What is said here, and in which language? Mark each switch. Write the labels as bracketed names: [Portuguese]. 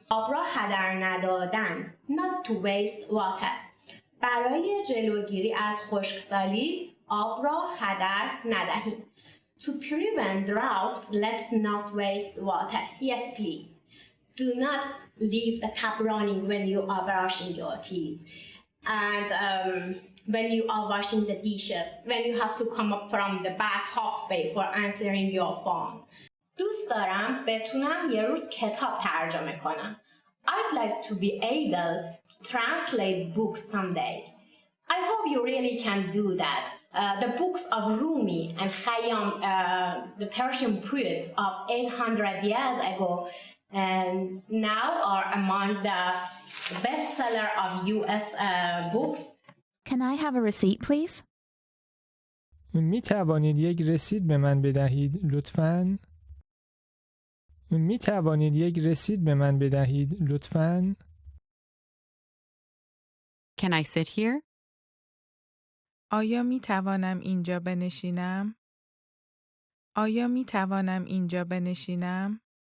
[Persian] آب را هدر ندادن. [English] Not to waste water. [Persian] برای جلوگیری از خشکسالی آب را هدر ندهیم. [English] To prevent droughts, let's not waste water. Yes, please. Do not leave the tap running when you are brushing your teeth. And when you are washing the dishes, when you have to come up from the bath halfway for answering your phone. [Persian] دوست دارم بتونم یه روز کتاب ترجمه کنم. [English] I'd like to be able to translate books some days. I hope you really can do that. The books of Rumi and Khayyam, the Persian poet of 800 years ago, now are among the bestseller of US books. Can I have a receipt, please? [Persian] می توانید یک رسید به من بدهید لطفاً؟ می توانید یک رسید به من بدهید لطفاً؟ [English] Can I sit here? [Persian] آیا می توانم اینجا بنشینم؟ آیا می توانم اینجا بنشینم؟